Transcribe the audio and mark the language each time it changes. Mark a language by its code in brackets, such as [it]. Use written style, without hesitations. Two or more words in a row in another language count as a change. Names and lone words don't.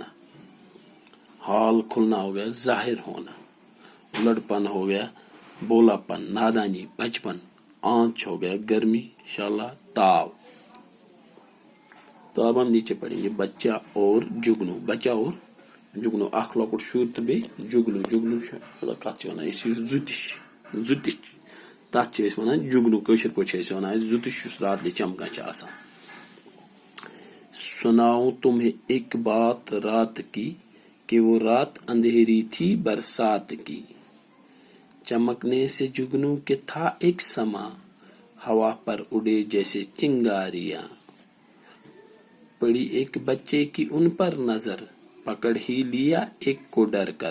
[ur] حال کھلنا ہو گیا ظاہر ہونا. الٹ پن ہو گیا بولا پن، نادانی، بچپن. آنچ ہو گیا گرمی، انشاءاللہ تاو. تو اب ہم نیچے پڑھیں گے بچہ اور جگنو. بچہ اور جگنو. [ks] اخ لۄکُٹ شُر تہٕ بیٚیہِ جگنو. جگنو کتھ چھِ ونان أسۍ یُس زُتِش، زُتِش تتھ چھِ أسۍ ونان جگنو. کٲشِر پٲٹھۍ چھِ أسۍ ونان زُتِش یُس راتلہِ چمکان چھِ آسان. [ur] سناؤں تمہیں ایک بات رات کی کہ وہ رات اندھیری تھی برسات کی. چمکنے سے جگنو کہ تھا ایک سما، ہوا پر اڑے جیسے چنگاریاں. پڑی ایک بچے کی ان پر نظر، پکڑ ہی لیا ایک کو ڈر کر.